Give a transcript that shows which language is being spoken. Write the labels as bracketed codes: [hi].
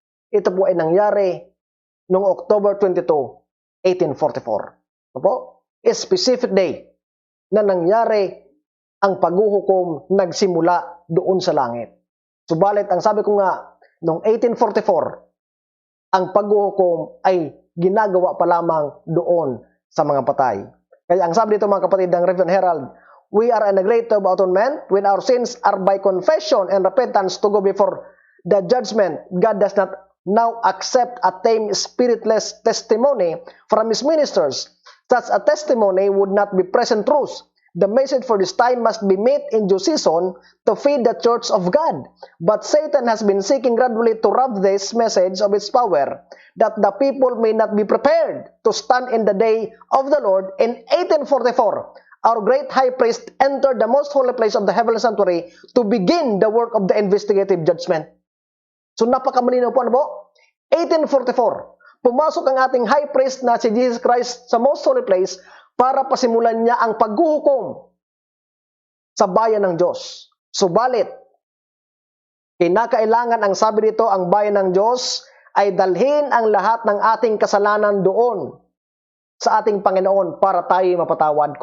[tl] Ito po ay nangyari noong October 22, 1844. Opo? [en] A specific day [tl] na nangyari ang paghuhukom nagsimula doon sa langit. Subalit, ang sabi ko nga, noong 1844, ang paghuhukom ay ginagawa pa lamang doon sa mga patay. Kaya ang sabi dito mga kapatid ng Review and Herald, [en] we are in a great of atonement when our sins are by confession and repentance to go before the judgment. God does not now accept a tame, spiritless testimony from his ministers. Such a testimony would not be present truth. The message for this time must be met in due season to feed the church of God. But Satan has been seeking gradually to rob this message of its power, that the people may not be prepared to stand in the day of the Lord. In 1844, our great high priest entered the most holy place of the heavenly sanctuary to begin the work of the investigative judgment. [tl] So napakamalinaw po, ano po? 1844, pumasok ang ating high priest na si Jesus Christ sa most holy place para pasimulan niya ang paghuhukom sa bayan ng Diyos. Subalit, kinakailangan, ang sabi dito, ang bayan ng Diyos ay dalhin ang lahat ng ating kasalanan doon sa ating Panginoon para tayo mapatawad.